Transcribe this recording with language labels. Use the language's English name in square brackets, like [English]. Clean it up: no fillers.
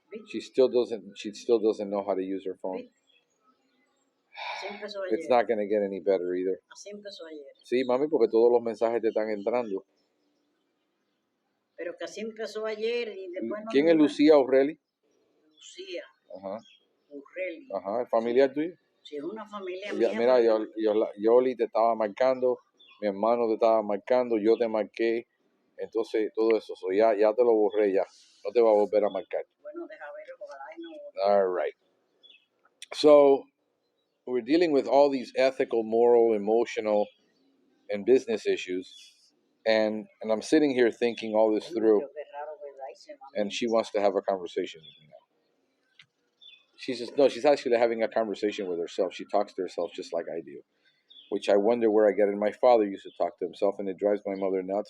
[English] She still doesn't know how to use her phone. It's not going to get any better either. [Spanish] Así empezó ayer. Sí, mami, porque todos los mensajes te están entrando. Pero que así empezó ayer y después no. ¿Quién es Lucía Aureli? Lucía. Ajá. Aureli. Ajá, ¿es familiar tuyo? Sí, es una familia mía. Mira, Yoli te estaba marcando, mi hermano te estaba marcando, yo te marqué, entonces todo eso, ya te lo borré ya, no te va a volver a marcar. Bueno, deja ver, ojalá y no. [English] All right. So, we're dealing with all these ethical, moral, emotional, and business issues, and I'm sitting here thinking all this through, and she wants to have a conversation with me now. She's actually having a conversation with herself. She talks to herself just like I do, which I wonder where I get it. My father used to talk to himself, and it drives my mother nuts.